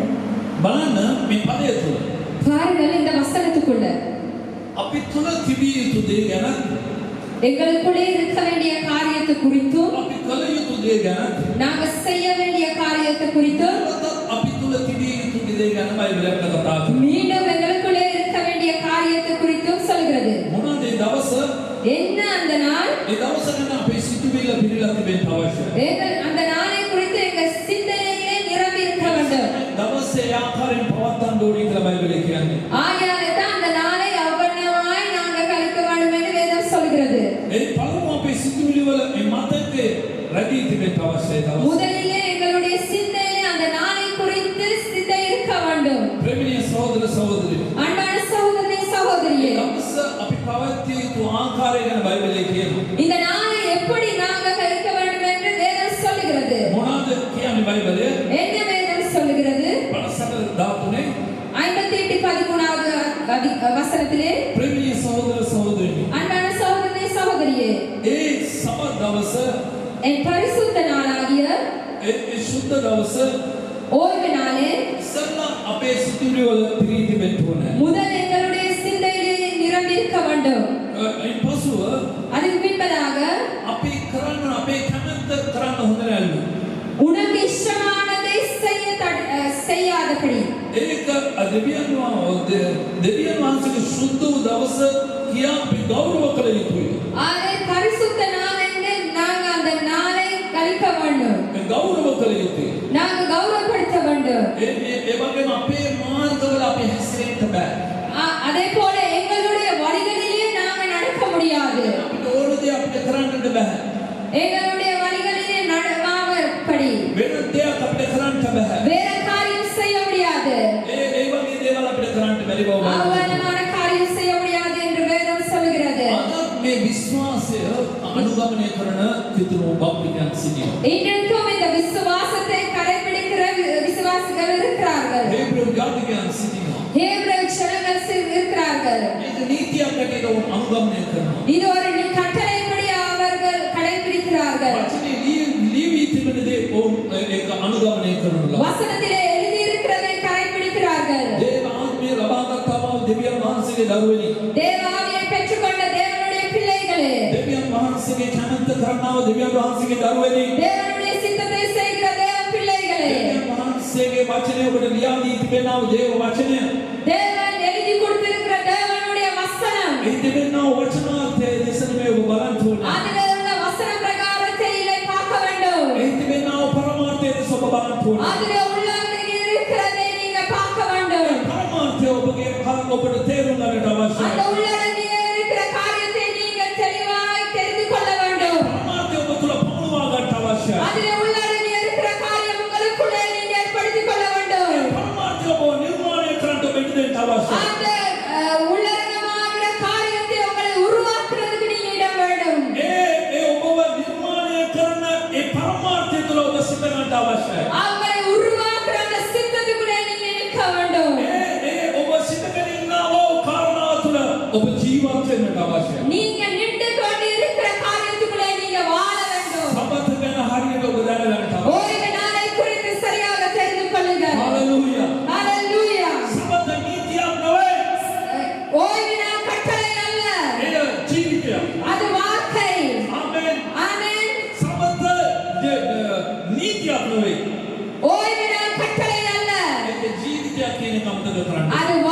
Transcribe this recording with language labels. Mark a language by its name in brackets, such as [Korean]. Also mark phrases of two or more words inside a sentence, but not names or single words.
[Sinhala] බලන්න මේ පදය තුළ [Tamil] பாருங்கள் இந்த வசனத்துக்குள்ள [Sinhala] අපි තුළ තිබිය යුතු දේ ගැන [Tamil] எங்களுக்குள்ளே இருக்க வேண்டிய காரியத்தை குறித்தும் [Sinhala] අපි කළ යුතු දේ ගැන [Tamil] நாங்க செய்ய வேண்டிய காரியத்தை குறித்தும் [Sinhala] අපි තුළ තිබිය යුතු දේ ගැන බයිබලයේ කතා කරනවා. [Tamil] மீண்டும் எங்களுக்குள்ளே இருக்க வேண்டிய காரியத்தை குறித்தும் சொல்கிறது. [Sinhala] මොනවාද ඒ දවස? [Tamil] என்ன அந்த நாள்? [Sinhala] ඒ දවස ගැන අපේ සිතුවිල්ල පිළිලා තිබෙන්න අවශ්‍යයි. [Tamil] அந்த நாளை குறித்து எங்கள் சிந்தனையிலே நிரம்பி இருக்க வேண்டும். [Sinhala] දවසේ ආකාරයෙන් පවත්වන්න ඕනේ කියලා බයිබලයේ කියන්නේ. [Tamil] ஆகையாலே தான் அந்த நாளை அவ்வண்ணமாய் நாங்கள் கழிக்க வேண்டும் என்று வேதம் சொல்கிறது. [Sinhala] ඒ පළමුව අපේ සිතුවිලි වල මේ මතකේ රැඳී තිබෙන්න අවශ්‍යයි දවස. [Tamil] முதலிலே எங்களுடைய சிந்தையிலே அந்த நாளை குறித்து சிந்தை இருக்க வேண்டும். [Sinhala] ප්‍රේමණීය සහෝදර සහෝදරි. [Tamil] அன்பான சகோதரனே சகோதரியே. [Sinhala] දවස අපි පවත්විය යුතු ආකාරය ගැන බයිබලයේ කියනවා. [Tamil] இந்த நாளை எப்படி நாங்கள் கழிக்க வேண்டும் என்று வேதம் சொல்கிறது. [Sinhala] මොනවාද කියන්නේ බයිබලයේ? [Tamil] என்ன வேதம் சொல்கிறது? [Sinhala] 57:13 [Tamil] 58:13வது வசனத்திலே [Sinhala] ප්‍රේමණීය සහෝදර සහෝදරිනි. [Tamil] அன்பான சகோதரனே சகோதரியே. [Sinhala] ඒ සබත් දවස [Tamil] என் பரிசுத்த நாளாகிய [Sinhala] ඒ සුද්ධ දවස [Tamil] ஓய்வு நாளே [Sinhala] ඉස්සල්ලා අපේ සිතුවිලි වල පිරී තිබෙන්න ඕනේ. [Tamil] முதல் எங்களுடைய சிந்தையிலே நிரம்பி இருக்க வேண்டும். [Sinhala] ඒ පසුව [Tamil] அதுக்கு பின்பதாக [Sinhala] අපි කරන්න අපේ කැමැත්ත කරන්න හොඳ නැහැ. [Tamil] உனக்கு இஷ்டமானதை செய்யாதபடி [Sinhala] ඒක දෙවියන් වහන්සේගේ සුද්ධ වූ දවස කියා අපි ගෞරව කළ යුතුයි. [Tamil] அதை பரிசுத்த நாள் என்று நாங்கள் அந்த நாளை கழிக்க வேண்டும். [Sinhala] ඒ ගෞරව කළ යුතුයි. [Tamil] நாங்கள் கௌரவப்படுத்த வேண்டும். [Sinhala] ඒ වගේම අපේ මාර්ගවල අපි හැසිරෙන්න බෑ. [Tamil] அதே போல எங்களுடைய வழிகளிலே நாங்கள் நடக்க முடியாது. [Sinhala] අපිට ඕන දේ අපිට කරන්නට බෑ. [Tamil] எங்களுடைய வழிகளிலே நடவாதபடி [Sinhala] වෙන දෙයක් අපිට කරන්න බෑ. [Tamil] வேற காரியம் செய்ய முடியாது. [Sinhala] ඒ වගේ දේවල් අපිට කරන්න බැරි බව බලන්න. [Tamil] அவ்வளவான காரியம் செய்ய முடியாது என்று வேதம் சொல்கிறது. [Sinhala] අද මේ විශ්වාසය අනුගමනය කරන කිතුණු බෞද්ධයන් සිටිනවා. [Tamil] இன்றைக்கும் இந்த விசுவாசத்தை கடைபிடிக்கிற விசுவாசிகள் இருக்கிறார்கள். [Sinhala] හේබ්‍රෙව් ජාතිකයන් සිටිනවා. [Tamil] ஹேப்ரேய ஜனங்கள் இருக்கிறார்கள். [Sinhala] මේක නීතියක් හැටියට අනුගමනය කරනවා. [Tamil] இது ஒரு கட்டளைப்படி அவர்கள் கடைபிடிக்கிறார்கள். [Sinhala] වචනේ ලියවි තිබෙන දේ ඒක අනුගමනය කරනවා. [Tamil] வசனத்திலே எழுதி இருக்கிறதை கடைபிடிக்கிறார்கள். [Sinhala] දේව ආත්මය ලබාගත්තාම දෙවියන් වහන්සේගේ දරුවනි. [Tamil] தேவாவியை பெற்றுக்கொண்ட தேவனுடைய பிள்ளைகளே. [Sinhala] දෙවියන් වහන්සේගේ කැමැත්ත කරනව දෙවියන් වහන්සේගේ දරුවනි. [Tamil] தேவனுடைய சித்தத்தை செய்கிற தேவ பிள்ளைகளே. [Sinhala] දෙවියන් වහන්සේගේ වචනය ඔබට ලියා දී තිබෙනව දේව වචනය. [Tamil] தேவன் எழுதி கொடுத்திருக்கிற தேவனுடைய வசனம். [Sinhala] ඒ තිබෙනව වචනාර්ථය දේශන මේ ඔබ බලන්න ඕනේ. [Tamil] அதிலே உள்ள வசன பிரகாரத்தை இல்லை பார்க்க வேண்டும். [Sinhala] ඒ තිබෙනව පරමාර්ථය දේශ ඔබ බලන්න ඕනේ. [Tamil] அதிலே உள்ளவர்கள் இருக்கிறதை நீங்க பார்க்க வேண்டும். [Sinhala] පරමාර්ථය ඔබගේ ඔබට තේරුම් ගන්නට අවශ්‍යයි. [Tamil] அந்த உள்ளடங்கிய இருக்கிற காரியத்தை நீங்கள் தெளிவாய் தெரிந்து கொள்ள வேண்டும். [Sinhala] පරමාර්ථය ඔබ තුල පමුණවා ගන්නට අවශ්‍යයි. [Tamil] அதிலே உள்ளடங்கிய இருக்கிற காரியம் உங்களுக்குள்ளே நீங்க ஏற்படுத்திக் கொள்ள வேண்டும். [Sinhala] පරමාර්ථය ඔබ නිර්මාණය කරන්න ඔබ ඉඩ අවශ්‍යයි. [Tamil] அந்த உள்ளடங்கமாகிற காரியத்தை உங்களை உருவாக்குறதுக்கு நீங்க இடம் வேண்டும். [Sinhala] ඒ ඔබව නිර්මාණය කරන ඒ පරමාර්ථය තුල ඔබ සිත ගන්න අවශ්‍යයි. [Tamil] அவங்களை உருவாக்குற அந்த சித்தத்துக்குள்ளே நீங்க நிற்க வேண்டும். [Sinhala] ඒ ඔබ සිතගෙන ඉන්නව කාරණා තුල ඔබ ජීවත් වෙන්නට අවශ්‍යයි. [Tamil] நீங்க நின்று கொண்டு இருக்கிற காரியத்துக்குள்ளே நீங்க வாழ வேண்டும். [Sinhala] සබත ගැන හරියට ඔබ දැනගන්නට අවශ්‍යයි. [Tamil] ஓய்வு நாளை குறித்து சரியாக தெரிந்து கொள்ளுங்கள். [Sinhala] හalleluya. [Tamil] ஹalleluya. [Sinhala] සබත නීතියක් නොවේ. [Tamil] ஓய்வு நாள் கட்டளை அல்ல. [Sinhala] ඒ ජීවිතයක්. [Tamil] அது வாழ்க்கை. [Sinhala] ආමෙන්. [Tamil] ஆமென். [Sinhala] සබත නීතියක් නොවේ. [Tamil] ஓய்வு நாள் கட்டளை அல்ல. [Sinhala] ඒක ජීවිතයක් කියන එක අමතක කරන්න. [Tamil] அது